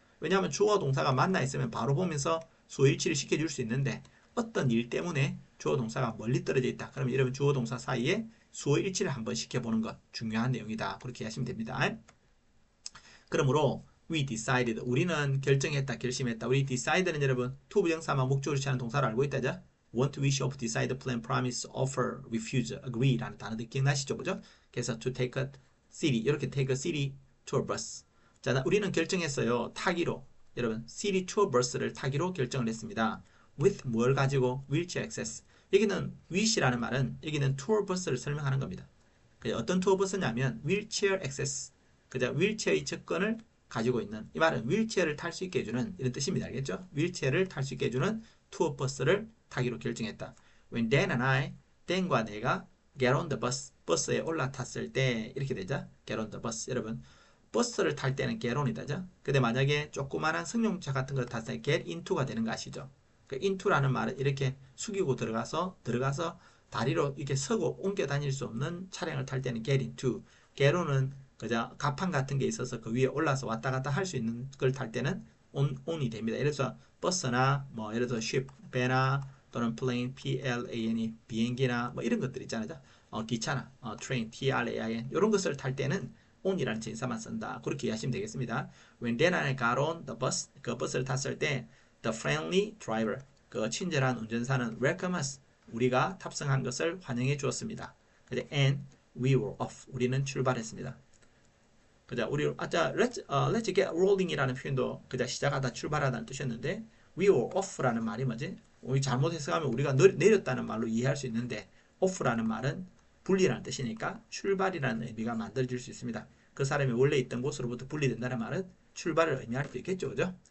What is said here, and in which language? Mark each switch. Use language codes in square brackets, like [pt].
[ko] 왜냐하면 주어와 동사가 만나 있으면 바로 보면서 수의 일치를 시켜줄 수 있는데 어떤 일 때문에 주어 동사가 멀리 떨어져 있다. 그러면 여러분 주어 동사 사이에 수의 일치를 한번 시켜보는 것 중요한 내용이다. 그렇게 하시면 됩니다. 그러므로 [en] we decided [ko] 우리는 결정했다, 결심했다. 우리 decid는 여러분 to 부정사만 목적으로 취하는 동사를 알고 있다죠. [en] want, wish, hope, decide, plan, promise, offer, refuse, agree [ko] 라는 단어들 기억나시죠? 그죠? 그래서 [en] to take a city [ko] 이렇게 [en] take a city tour bus. [ko] 자, 우리는 결정했어요. 타기로 여러분 city tour bus를 타기로 결정을 했습니다. [en] with [ko] 뭘 가지고 [en] wheelchair access. [ko] 여기는 wish라는 말은 여기는 tour bus를 설명하는 겁니다. 어떤 투어 버스냐면 wheelchair access. 그죠? 휠체어의 접근을 가지고 있는 이 말은 휠체어를 탈 수 있게 해주는 이런 뜻입니다. 알겠죠? 휠체어를 탈 수 있게 해주는 투어 버스를 타기로 결정했다. [en] When Dan and I, [ko] Dan과 내가 [en] get on the bus, [ko] 버스에 올라탔을 때 이렇게 되죠. [en] get on the bus. [ko] 여러분 버스를 탈 때는 get on이다죠. 근데 만약에 조그마한 승용차 같은 걸 탔을 때 get into가 되는 거 아시죠? 그 into라는 말은 이렇게 숙이고 들어가서 다리로 이렇게 서고 옮겨 다닐 수 없는 차량을 탈 때는 get into. get on은 그죠? 가판 같은 게 있어서 그 위에 올라서 왔다 갔다 할 수 있는 걸 탈 때는 on이 됩니다. 예를 들어서 버스나 뭐 예를 들어서 ship, 배나 또는 plane, plane, 비행기나 뭐 이런 것들 있잖아요. 기차나 train, train 이런 것을 탈 때는 on이라는 전사만 쓴다. 그렇게 이해하시면 되겠습니다. [en] When Dan and I got on the bus, [ko] 그 버스를 탔을 때 [en] the friendly driver, [ko] 그 친절한 운전사는 [en] welcome us, [ko] 우리가 탑승한 것을 환영해 주었습니다. [en] and we were off, [ko] 우리는 출발했습니다. 그자 우리 [en] let's get rolling [ko] 이라는 표현도 그자 시작하다 출발하다는 뜻이었는데 [en] we were off [ko] 라는 말이 뭐지? 우리 잘못 해석하면 우리가 내렸다는 말로 이해할 수 있는데 off라는 말은 분리라는 뜻이니까 출발이라는 의미가 만들어질 수 있습니다. 그 사람이 원래 있던 곳으로부터 분리된다는 말은 출발을 의미할 수 있겠죠, 그죠?